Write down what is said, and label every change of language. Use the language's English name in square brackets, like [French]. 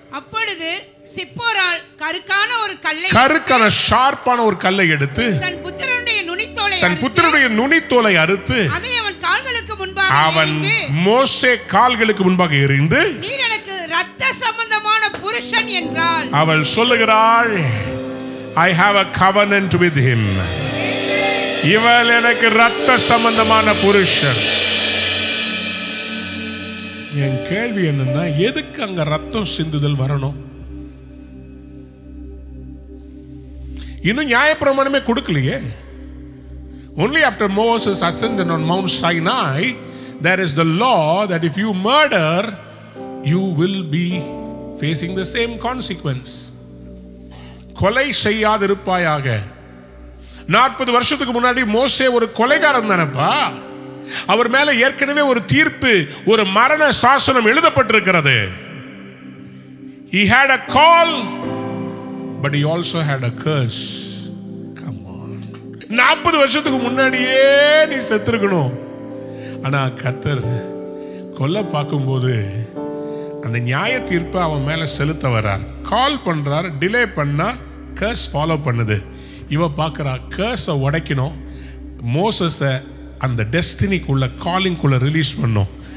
[Tamil] அப்பொழுது சிப்போரால் கருக்கான ஷார்ப்பான ஒரு கல்லை எடுத்து தன் புத்திரனுடைய நுனித்தோலை அறுத்து அதை அவன் கால்களுக்கு முன்பாக அவன் மோசே கால்களுக்கு முன்பாக எறிந்து, நீர் எனக்கு இரத்த சம்பந்தமான புருஷன் என்றாள். அவள் சொல்லுகிறாள், [English] I have a covenant with him. [Tamil] இவள் எனக்கு இரத்த சம்பந்தமான புருஷன். என் கேள்வி என்னன்னா, எதுக்கு அங்க ரத்தம் சிந்துதல் வரணும்? இன்னும் நியாயப்பிரமாணமே கொடுக்கலையே. [English] Only after Moses ascended on Mount Sinai, there is the law that if you murder, you will be facing the same consequence. [Tamil] கொலை செய்யாதிருப்பாயாக. 40 வருஷத்துக்கு முன்னாடி மோசே ஒரு கொலைகாரன் தானப்பா. அவர் மேல ஏற்கனவே ஒரு தீர்ப்பு, ஒரு மரண சாசனம் எழுதப்பட்டிருக்கிறது. [English] He had a call, but he also had a curse. Come on. [Tamil] 40 வருஷத்துக்கு முன்னாடியே நீ செத்துருக்கணும். ஆனா கர்த்தர் கொல்ல பார்க்கும்போது அந்த நியாய தீர்ப்பை அவன் மேல செலுத்த வர்றார். கால் பண்றார், டிலே பண்ணா கர்ஸ் ஃபாலோ பண்ணுது. இவ பார்க்குறா, கர்ஸை உடைக்கணும், மோசஸை அந்த டெஸ்டினிக்குள்ள காலிங்குள்ள ரிலீஸ் பண்ணும்.